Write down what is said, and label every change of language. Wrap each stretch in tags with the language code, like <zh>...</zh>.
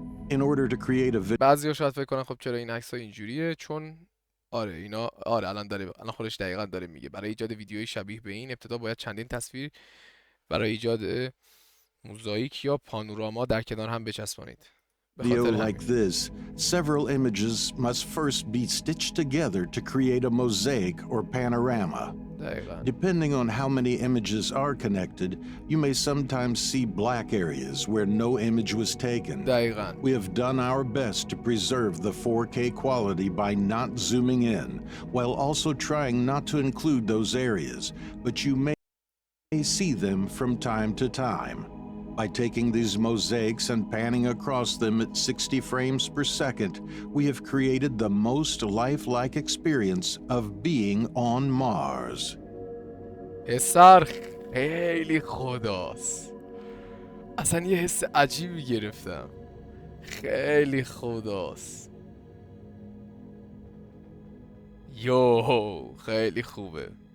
<en>In order to create a video,</en> <fa>بعضیا شاید فکر کنن خب چرا این عکس‌ها اینجوریه، چون الان خودش دقیقاً داره میگه برای ایجاد ویدیوی شبیه به این ابتدا باید چندین تصویر برای ایجاد موزاییک یا پانوراما در کنار هم بچسبانید.</fa> <en>like this, several images must first be stitched together to create a mosaic or panorama. Depending on how many images are connected, you may sometimes see black areas where no image was taken. We have done our best to preserve the 4K quality by not zooming in, while also trying not to include those areas, but you may see them from time to time. By taking these mosaics and panning across them at 60 frames per second, we have created the most lifelike experience of being on Mars.</en> <fa>پسر خیلی خداست، اصلا یه حس عجیبی گرفتم، خیلی خداست، یو خیلی خوبه.</fa>